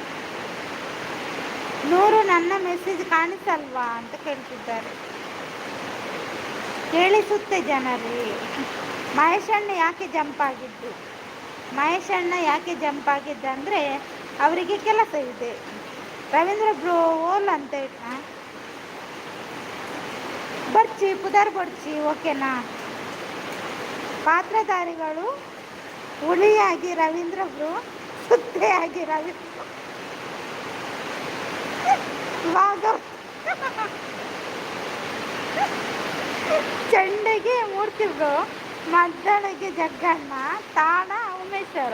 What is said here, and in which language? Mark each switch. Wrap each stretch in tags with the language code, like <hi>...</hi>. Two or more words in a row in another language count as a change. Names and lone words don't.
<kn>ನೂರು ನನ್ನ ಮೆಸೇಜ್ ಕಾಣಿಸಲ್ವಾ ಅಂತ ಕೇಳ್ತಿದ್ದಾರೆ. ಕೇಳಿಸುತ್ತೆ ಜನರೇ. ಮಹೇಶ್ ಅಣ್ಣ ಯಾಕೆ ಜಂಪ್ ಆಗಿದ್ದು? ಮಹೇಶ್ ಅಣ್ಣ ಯಾಕೆ ಜಂಪ್ ಆಗಿದ್ದ ಅಂದರೆ ಅವರಿಗೆ ಕೆಲಸ ಇದೆ.</kn> <tcy>ರವೀಂದ್ರ ಬ್ರೋ ಓಲ್ ಅಂತ ಬರ್ಚಿ ಪುದರ್ ಬರ್ಚಿ. ಓಕೆನಾ?</tcy> <kn>ಪಾತ್ರಧಾರಿಗಳು ಹುಲಿಯಾಗಿ ರವೀಂದ್ರ ಬ್ರೋ, ಸುತ್ತೆಯಾಗಿ ರವೀಂದ್ರ ಚೆಂಡೆಗೆ ಮೂರ್ತಿ ಬ್ರೋ, ಮದ್ದಳೆಗೆ ಜಗ್ಗಣ್ಣ, ತಾಣ ಉಮೇಶ್ವರು.</kn>